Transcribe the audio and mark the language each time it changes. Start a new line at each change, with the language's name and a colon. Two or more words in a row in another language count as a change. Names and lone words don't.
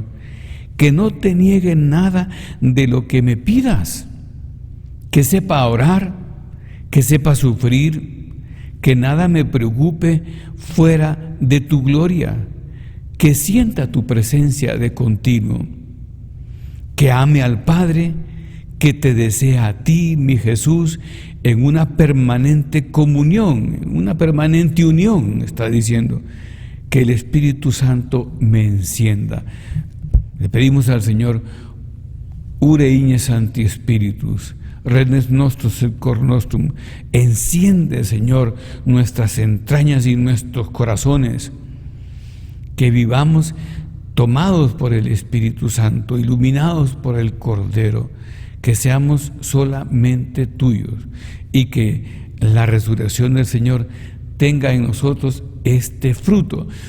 Spanish: Que no te niegue nada de lo que me pidas, que sepa orar, que sepa sufrir, que nada me preocupe fuera de tu gloria, que sienta tu presencia de continuo, que ame al Padre, que te desea a ti, mi Jesús, en una permanente comunión, en una permanente unión, está diciendo, que el Espíritu Santo me encienda. Le pedimos al Señor,
Latin: ure igne Sancti Spiritus, renes nostros et cor nostrum,
Spanish: enciende, Señor, nuestras entrañas y nuestros corazones, que vivamos tomados por el Espíritu Santo, iluminados por el Cordero, que seamos solamente tuyos y que la resurrección del Señor tenga en nosotros este fruto,